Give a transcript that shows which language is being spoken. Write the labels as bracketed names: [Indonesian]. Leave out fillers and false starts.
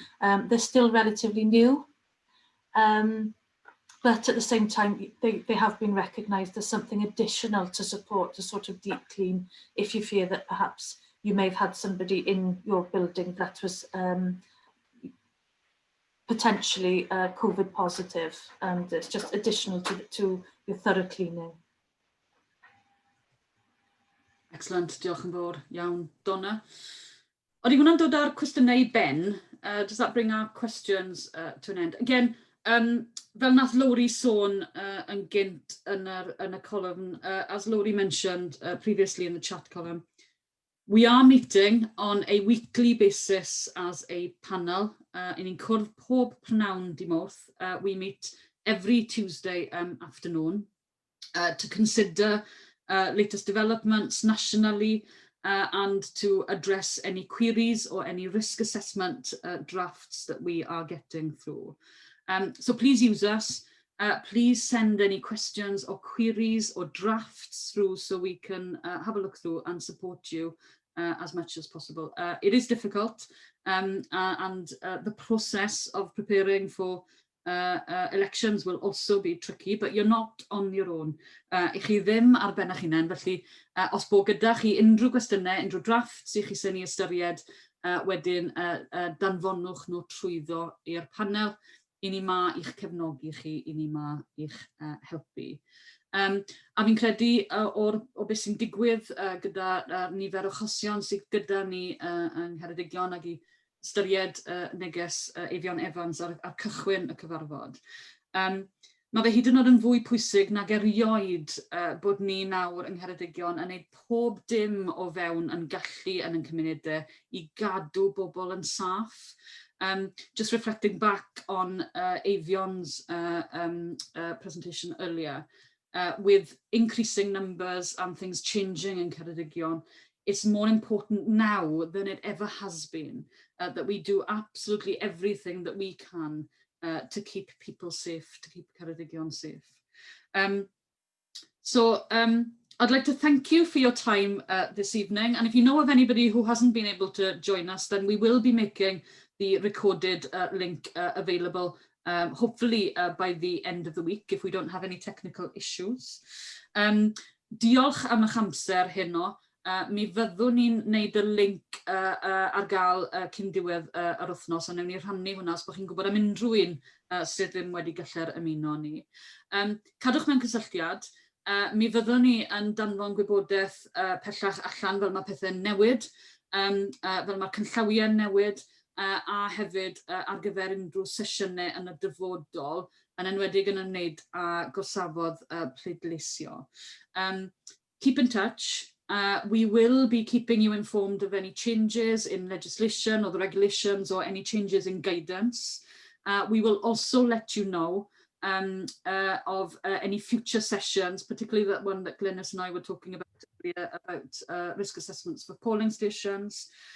[English] They're still relatively new, but at the same time, they have been recognised as something additional to support to sort of deep clean if you fear that perhaps you may have had somebody in your building that was potentially COVID positive, and it's just additional to your thorough cleaning. [Welsh] Excellent, diolch yn fawr iawn, Donna. Oeddi hwnna'n dod â'r cwestiynau i ben. [English] Does that bring our questions to an end? Again, [Welsh] fel nath Lori sôn yn gynt yn y column, [English] as Lori mentioned previously in the chat column, we are meeting on a weekly basis as a panel. [Welsh] In ni'n cwrdd pob prynawn dimorth. [English] We meet every Tuesday afternoon to consider latest developments nationally and to address any queries or any risk assessment drafts that we are getting through. So please use us. Please send any questions or queries or drafts through so we can have a look through and support you as much as possible. It is difficult and the process of preparing for elections will also be tricky, but you're not on your own. [Welsh] I chi ddim ar ben eich hunain, felly os bod gyda chi unrhyw gwestiynau, unrhyw drafts i chi sy'n ei ystyried, wedyn danfonwch nhw trwyddo i'r panel. I ni ma i'ch cefnogi chi, i ni ma i'ch helpu. A fi'n credu o beth sy'n digwydd gyda nifer o achosion sydd gyda ni yng Ngheredigion ac i ystyried neges Evian Evans ar cychwyn y cyfarfod. Mae fe hyd yn oed yn fwy pwysig nag erioed bod ni nawr yng Ngheredigion yn gwneud pob dim o fewn yn gallu yn cymunedau i gadw bobl yn saff. [English] Just reflecting back on Evian's presentation earlier, with increasing numbers and things changing in Ceredigion, it's more important now than it ever has been that we do absolutely everything that we can to keep people safe, to keep Ceredigion safe. So I'd like to thank you for your time this evening. And if you know of anybody who hasn't been able to join us, then we will be making the recorded link available hopefully by the end of the week if we don't have any technical issues. [Welsh] Diolch am eich amser heno. Mi fyddwn ni'n neud y link ar gael cyn diwedd yr wythnos, a newn ni rhannu hwnna os bod chi'n gwybod am unrhyw un sydd ddim wedi gallu'r ymuno ni. Cadwch mewn cysylltiad. Mi fyddwn ni yn danfon gwybodaeth pellach allan fel mae pethau'n newid, fel mae'r cynllawiau'n newid, a hefyd ar gyfer unrhyw sesiynau yn y dyfodol, yn enwedig yn ymwneud â gorsafodd pleidleisio. [English] Keep in touch. We will be keeping you informed of any changes in legislation or the regulations or any changes in guidance. We will also let you know of any future sessions, particularly that one that Glynis and I were talking about risk assessments for polling stations.